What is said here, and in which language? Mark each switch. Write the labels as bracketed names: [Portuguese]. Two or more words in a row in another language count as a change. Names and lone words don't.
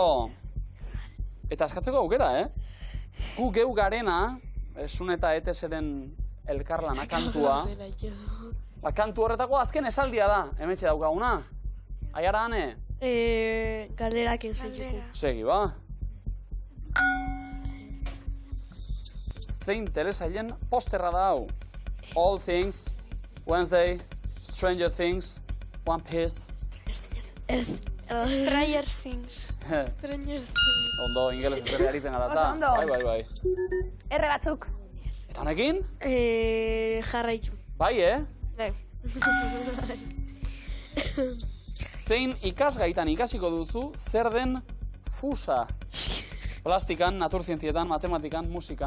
[Basque] Eta eskatzeko aukera, Gu geu garena, Sun eta ETS-ren elkarlana kantua. Kantu horretako azken esaldia da, hemetxe daukaguna. Aiara, Ane? Galderak enseñuko. Segi, ba. Zein telesailen posterra da hau? All Things, Wednesday, Stranger Things, One Piece. Stranger Things. Stranger Things. Ondo, ingeles ez aritzen gara Oso ondo. Bai. Erre batzuk. Eta honekin? Jarraitu. Bai, Bai. Zein ikasgaitan ikasiko duzu zer den fusa? Plastikan, naturzientzietan, matematikan, musikan.